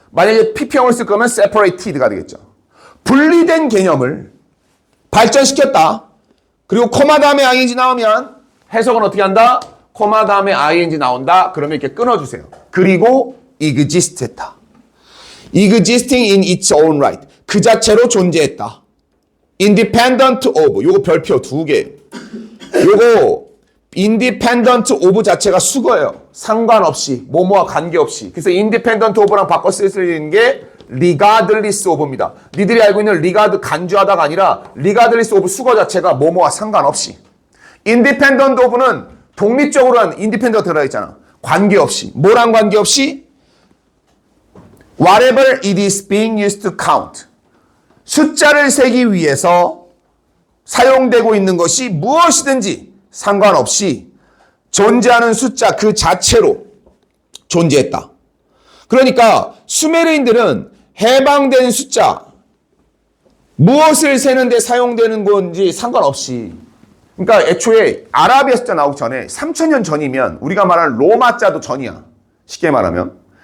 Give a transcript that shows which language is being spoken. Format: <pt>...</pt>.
<ko>만약에 PP형을 쓸 거면 separated가 되겠죠. 분리된 개념을 발전시켰다. 그리고 코마 다음에 ing 나오면 해석은 어떻게 한다? 코마 다음에 ing 나온다. 그러면 이렇게 끊어주세요. 그리고 exist했다.</ko> <en>existing in its own right.</en> <ko>그 자체로 존재했다.</ko> <en>independent of.</en> <ko>요거 별표 2개. 요거 independent of 자체가 수거예요. 상관없이, 뭐뭐와 관계없이. 그래서 independent of랑 바꿔 쓸 수 있는 게 regardless of입니다. 니들이 알고 있는 regard 간주하다가 아니라 regardless of 수거 자체가 뭐뭐와 상관없이. independent of는 독립적으로 한 independent 들어있잖아. 관계없이. 뭐랑 관계없이?</ko> <en>whatever it is being used to count.</en> <ko>숫자를 세기 위해서 사용되고 있는 것이 무엇이든지 상관없이 존재하는 숫자 그 자체로 존재했다. 그러니까 수메르인들은 해방된 숫자 무엇을 세는데 사용되는 건지 상관없이, 그러니까 애초에 아라비아 숫자 나오기 전에 3000년 전이면 우리가 말하는 로마자도 전이야. 쉽게 말하면.</ko>